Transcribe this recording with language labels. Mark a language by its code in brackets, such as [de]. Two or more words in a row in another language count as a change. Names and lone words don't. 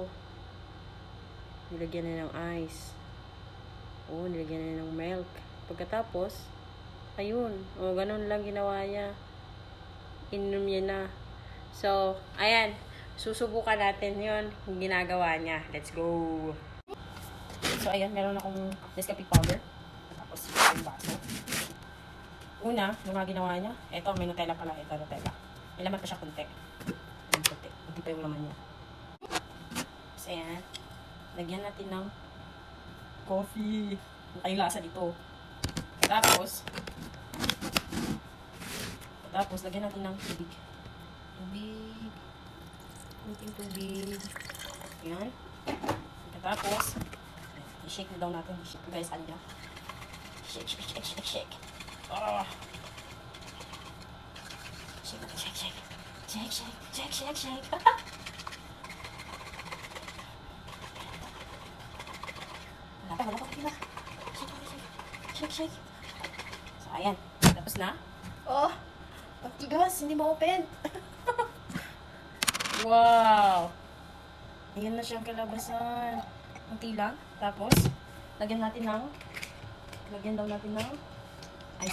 [tl] Nilagyan na ng ice. Oh, nilagyan na ng milk. Pagkatapos, ayun. Oh, ganun lang ginawa niya. Inom niya na. So, ayan. Susubukan natin yun. Yung ginagawa niya. [en] Let's go. [tl] So, ayan. Meron akong Nescafe powder. Tapos, yung baso. Una, yung mga ginawa niya. Ito, may Nutella pala. Ito, Nutella. May laman pa siya kunti. Kunti pa yung laman niya. So, ayan. Lagyan natin ng coffee. Yung lasa dito. Tapos, lagyan natin ng tubig. Kunting tubig. Ayan. Tapos, i-shake na daw natin. I-shake guys, ano niya. [en] Shake, shake, shake, shake, shake. Oh. Shake, shake, shake. Shake, shake, shake, shake, shake. [tl] Wala pa, kailan. [en] Shake, shake. So, [tl] ayan. Tapos na. Oh, pagtigas, hindi ma-open. Wow. Ayan na siyang kalabasan. Unti lang. Tapos, lagyan daw natin ng ice.